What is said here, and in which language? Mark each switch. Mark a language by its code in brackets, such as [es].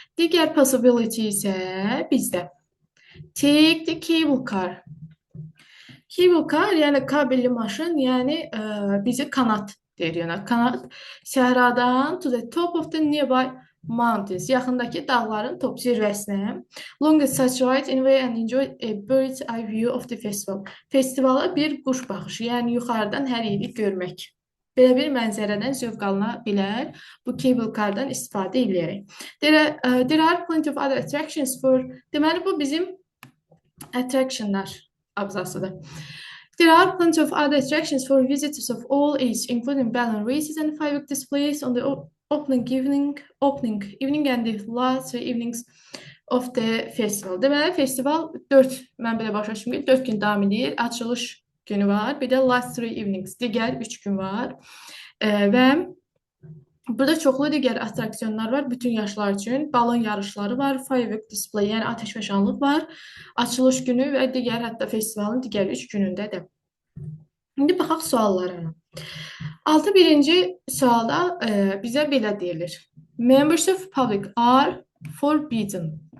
[az] Digər [en] possibility [az] isə bizdə. [en] Take the cable car. [az] Cable car, yəni kabelli maşın, yəni bizi kanat deyir, yəni kanat səhradan [en] to the top of the nearby mountains, [az] yaxındakı dağların top zirvəsinə. [en] Longest such ride anyway and enjoy a bird's eye view of the festival. [az] Festivala bir quş baxışı, yəni yuxarıdan hər yeri görmək. Belə bir mənzərədən zövq alına bilər bu cable cardan istifadə edərək. [en] There are plenty of other attractions for, [az] deməli bu bizim attractionlar abzasıdır. [en] There are plenty of other attractions for visitors of all ages, including balloon races and firework displays on the opening evening and the last 3 evenings of the festival. [az] Deməli, festival 4, mən belə başa düşdüm ki, 4 gün davam edir. Açılış günü var, bir də [en] last 3 evenings, [az] digər 3 gün var. Və burada çoxlu digər attraksiyonlar var bütün yaşlar üçün. Balon yarışları var, firework display, yəni ateşfəşanlıq var. Açılış günü və digər hətta festivalın digər 3 günündə də. İndi baxaq suallara. 6-birinci sualda bizə belə deyilir. [en] Members of public are forbidden.